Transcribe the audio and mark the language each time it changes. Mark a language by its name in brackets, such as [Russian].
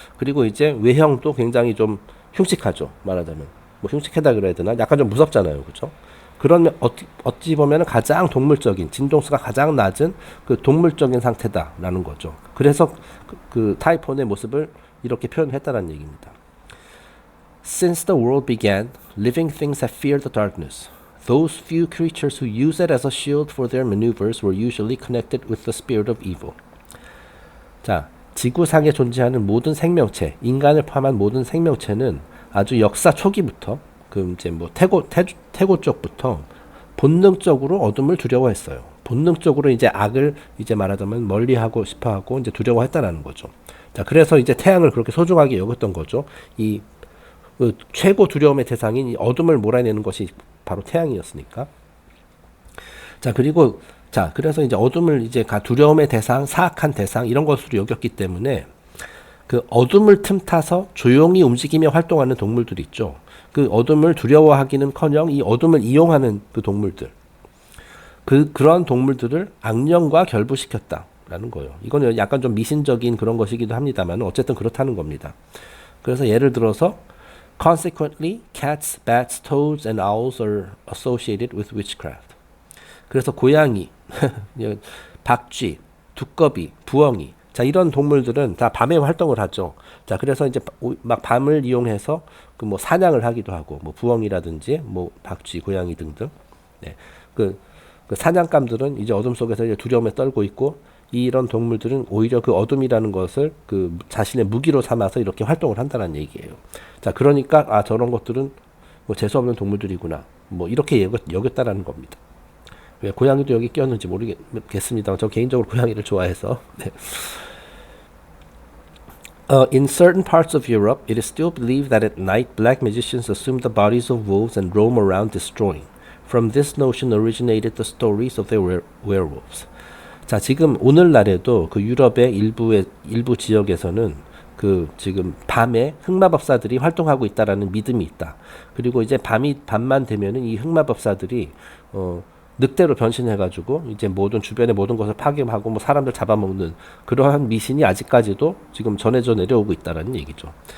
[Korean] 그리고 이제 외형도 굉장히 좀 흉측하죠. 말하자면 뭐 흉측하다 그래야 되나? 약간 좀 무섭잖아요. 그렇죠? 그런 어찌 보면 가장 동물적인 진동수가 가장 낮은 그 동물적인 상태다라는 거죠. 그래서 그 타이폰의 모습을 이렇게 표현했다는 얘기입니다. [English] Since the world began, living things have feared the darkness. Those few creatures who use it as a shield for their maneuvers were usually connected with the spirit of evil. [Korean] 자, 지구상에 존재하는 모든 생명체, 인간을 포함한 모든 생명체는 아주 역사 초기부터 그 이제 뭐 태고 쪽부터 본능적으로 어둠을 두려워했어요. 본능적으로 이제 악을 이제 말하자면 멀리하고 싶어하고 이제 두려워했다라는 거죠. 자, 그래서 이제 태양을 그렇게 소중하게 여겼던 거죠. 그 최고 두려움의 대상인 이 어둠을 몰아내는 것이 바로 태양이었으니까. 자, 그리고 자, 그래서 이제 어둠을 이제 두려움의 대상, 사악한 대상 이런 것으로 여겼기 때문에 그 어둠을 틈타서 조용히 움직이며 활동하는 동물들 있죠. 그 어둠을 두려워하기는커녕 이 어둠을 이용하는 그 동물들, 그런 동물들을 악령과 결부시켰다라는 거예요. 이거는 약간 좀 미신적인 그런 것이기도 합니다만 어쨌든 그렇다는 겁니다. 그래서 예를 들어서 [English] Consequently, cats, bats, toads, and owls are associated with witchcraft. [Korean] 그래서 고양이, 박쥐, 두꺼비, 부엉이, 자, 이런 동물들은 다 밤에 활동을 하죠. 자, 그래서 이제 막 밤을 이용해서 그 뭐 사냥을 하기도 하고, 뭐 부엉이라든지, 뭐 박쥐, 고양이 등등. 네, 그 사냥감들은 이제 어둠 속에서 이제 두려움에 떨고 있고, 이런 동물들은 오히려 그 어둠이라는 것을 그 자신의 무기로 삼아서 이렇게 활동을 한다는 얘기예요. 자, 그러니까 아, 저런 것들은 뭐 재수 없는 동물들이구나, 뭐 이렇게 여겼다라는 겁니다. 왜 고양이도 여기 끼었는지 모르겠습니다. 저 개인적으로 고양이를 좋아해서. 네. [English] In certain parts of Europe, it is still believed that at night black magicians assume the bodies of wolves and roam around destroying. From this notion originated the stories of the werewolves. [Korean] 자, 지금 오늘날에도 그 유럽의 일부 지역에서는 그 지금 밤에 흑마법사들이 활동하고 있다라는 믿음이 있다. 그리고 이제 밤만 되면은 이 흑마법사들이 늑대로 변신해가지고 이제 주변의 모든 것을 파괴하고 뭐 사람들 잡아먹는 그러한 미신이 아직까지도 지금 전해져 내려오고 있다라는 얘기죠.